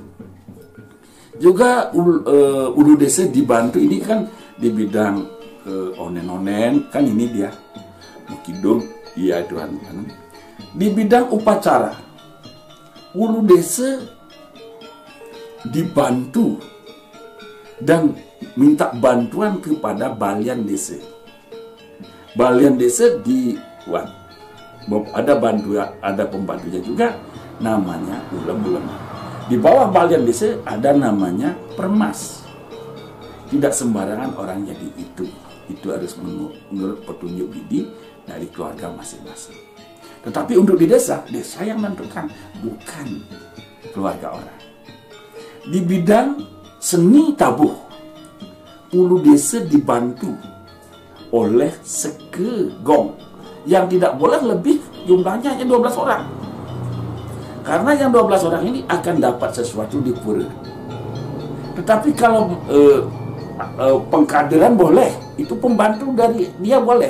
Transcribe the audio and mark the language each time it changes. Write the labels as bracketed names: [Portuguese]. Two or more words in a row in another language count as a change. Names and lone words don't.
[Indonesian] Juga ulu desa dibantu ini kan di bidang onen-onen, kan ini dia Mukidum, iya Tuhan. Di bidang upacara, ulu desa dibantu dan minta bantuan kepada balian desa. Balian desa dibuat, ada pembantunya juga, namanya ulem-ulem. Di bawah balian desa ada namanya permas. Tidak sembarangan orang jadi itu. Itu harus menurut petunjuk bidi dari keluarga masing-masing. Tetapi untuk di desa yang menentukan, bukan keluarga orang. Di bidang seni tabuh, ulu desa dibantu oleh sekegong yang tidak boleh lebih, jumlahnya hanya 12 orang. Karena yang 12 orang ini akan dapat sesuatu di pura. Tetapi kalau pengkaderan boleh, itu pembantu dari dia boleh.